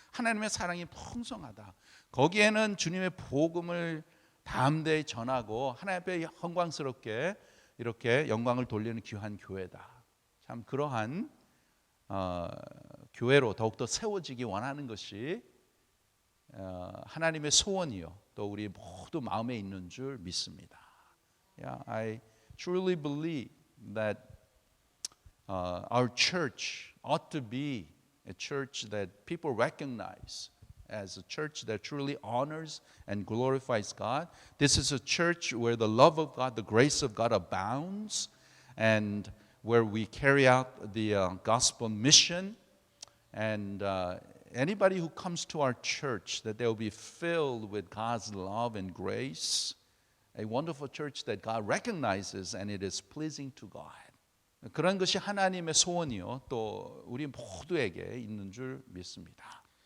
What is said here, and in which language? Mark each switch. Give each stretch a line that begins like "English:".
Korean: 하나님의 사랑이 풍성하다. 거기에는 주님의 복음을 담대히 전하고 하나님 앞에 영광스럽게 이렇게 영광을 돌리는 귀한 교회다. 참 그러한 교회로 더욱더 세워지기 원하는 것이 하나님의 소원이요 또 우리 모두 마음에 있는 줄 믿습니다.
English: I truly believe that our church ought to be a church that people recognize as a church that truly honors and glorifies God. This is a church where the love of God, the grace of God abounds, and where we carry out the gospel mission. And anybody who comes to our church, that they will be filled with God's love and grace. A wonderful church that God recognizes and it is pleasing to God.
Korean: 그런 것이 하나님의 소원이요 또 우리 모두에게 있는 줄 믿습니다.